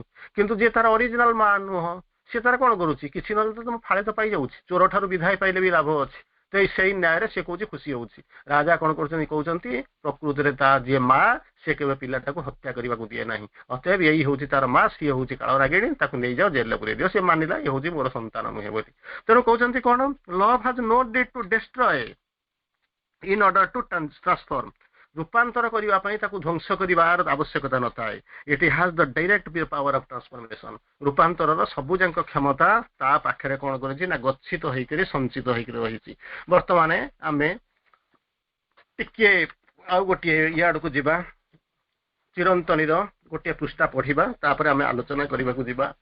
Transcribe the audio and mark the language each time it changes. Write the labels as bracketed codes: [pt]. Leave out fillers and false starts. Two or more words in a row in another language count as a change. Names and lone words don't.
[or] କିନ୍ତୁ ଯିଏ ତାର ଅରିଜିନାଲ ମା ନୁହଁ ସେ ତାର କଣ କରୁଛି, କିଛି ନହେଲେ ତ ତମ ଫାଳେ ତ ପାଇଯାଉଛି, ଚୋର ଠାରୁ ବିଧାୟ ପାଇଲେ ବି ଲାଭ ଅଛି। ତ ସେଇ ନ୍ୟାୟରେ ସେ କହୁଛି ଖୁସି ହଉଛି। ରାଜା କଣ କହୁଛନ୍ତି ପ୍ରକୃତିରେ ତା ଯିଏ ମା ସେ କେବେ ପିଲାଟାକୁ ହତ୍ୟା କରିବାକୁ ଦିଏ ନାହିଁ, ଅତଏବ ଏଇ ହଉଛି ତାର ମା, ସିଏ ହଉଛି କାଳରାଗିଣୀ, ତାକୁ ନେଇଯାଅ ଜେଲରେ ପୁରେଇ ଦିଅ। ସେ ମାନିଲା ଏ ହଉଛି ମୋର ସନ୍ତାନ ନୁହେଁ ବୋଲି। ତେଣୁ କହୁଛନ୍ତି କଣ, [en] Love has no need to destroy in order to transform, [or] ରୂପାନ୍ତର କରିବା ପାଇଁ ତାକୁ ଧ୍ୱଂସ କରିବାର ଆବଶ୍ୟକତା ନଥାଏ। [en] It has the direct power of transformation, [or] ରୂପାନ୍ତରର ସବୁ ଯାକ କ୍ଷମତା ତା ପାଖରେ କଣ କରିଛି ନା ଗଚ୍ଛିତ ହେଇକରି ସଞ୍ଚିତ ହେଇକରି ରହିଛି। ବର୍ତ୍ତମାନ ଆମେ ଟିକେ ଆଉ ଗୋଟିଏ ଇଆଡକୁ ଯିବା, ଚିରନ୍ତନୀର ଗୋଟିଏ ପୃଷ୍ଠା ପଢିବା, ତାପରେ ଆମେ ଆଲୋଚନା କରିବାକୁ ଯିବା।